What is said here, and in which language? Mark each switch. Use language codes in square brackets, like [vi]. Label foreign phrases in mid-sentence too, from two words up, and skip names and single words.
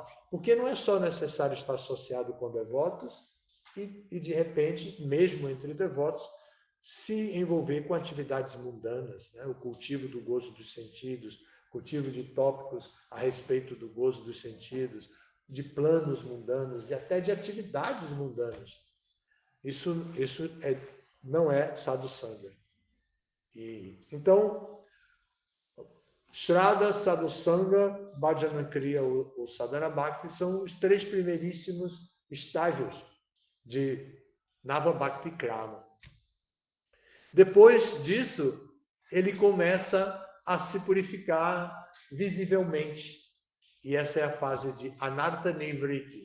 [pt] Porque não é só necessário estar associado com devotos e de repente, mesmo entre devotos, se envolver com atividades mundanas, né? O cultivo do gozo dos sentidos, cultivo de tópicos a respeito do gozo dos sentidos, de planos mundanos e até de atividades mundanas. Isso não é [sa] साधु सङ्ग. [pt] Então, [sa] श्रद्धा, साधु सङ्ग, भजन क्रिया [pt] ou [sa] साधन भक्ति [pt] são os 3 primeiríssimos estágios de [sa] नव भक्ति क्रम. [pt] Depois disso, ele começa a se purificar visivelmente. e essa é a fase de [sa] अनर्थ निवृत्ति.